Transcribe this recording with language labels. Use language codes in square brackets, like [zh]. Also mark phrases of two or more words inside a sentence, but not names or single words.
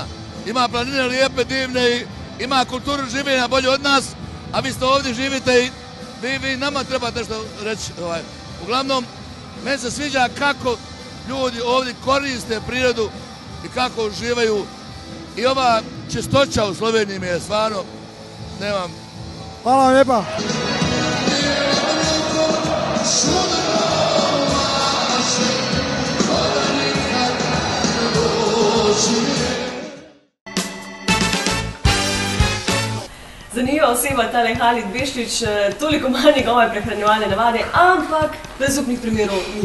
[bs] Ima planine lijepe, divne i ima kulturu življenja bolje od nas, a vi ste ovdje živite i vi nama trebate nešto reći. Uglavnom, meni se sviđa kako ljudi ovdje koriste prirodu i kako uživaju. I ova čistoća u Sloveniji mi je stvarno, nemam. Hvala vam lijepa. [sl] Zanimiva oseba tale Halid Bešlič, toliko manj njegove prehranjevalne navade, ampak brezupnih primerov ni.